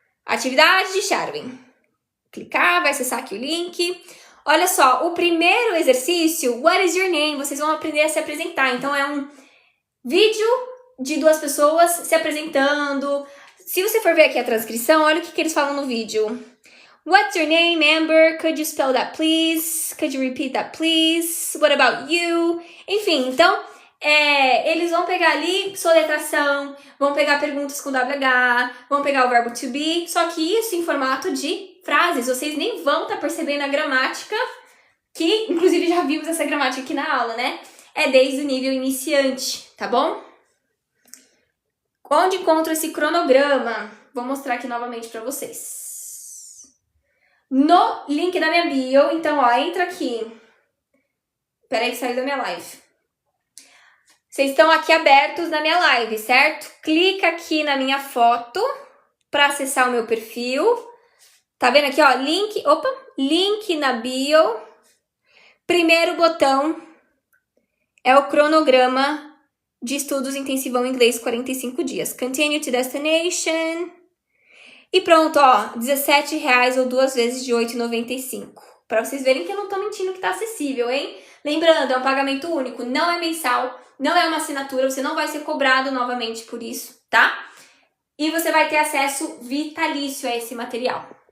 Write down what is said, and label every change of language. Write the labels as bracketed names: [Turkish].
[Portuguese] Atividade de Sharwin. Clicar, vai acessar aqui o link. Olha só, o primeiro exercício, [English] what is your name? [Portuguese] Vocês vão aprender a se apresentar. Então, é um vídeo de 2 pessoas se apresentando. Se você for ver aqui a transcrição, olha o que eles falam no vídeo. [English] What's your name, Amber? Could you spell that, please? Could you repeat that, please? What about you? [Portuguese] Enfim, então, eles vão pegar ali soletração, vão pegar perguntas com WH, vão pegar o verbo to be, só que isso em formato de frases. Vocês nem vão estar percebendo a gramática, que inclusive já vimos essa gramática aqui na aula, né? É desde o nível iniciante, tá bom? Onde encontro esse cronograma? Vou mostrar aqui novamente para vocês. No link da minha bio, então, ó, entra aqui. Peraí que saiu da minha live. Vocês estão aqui abertos na minha live, certo? Clica aqui na minha foto para acessar o meu perfil. Tá vendo aqui, ó, link na bio. Primeiro botão é o cronograma de estudos intensivão inglês 45 dias. [English] Continue to destination. [Portuguese] E pronto, ó, R$17 ou 2 vezes de R$8,95. Pra vocês verem que eu não tô mentindo que tá acessível, hein? Lembrando, é um pagamento único, não é mensal, não é uma assinatura, você não vai ser cobrado novamente por isso, tá? E você vai ter acesso vitalício a esse material.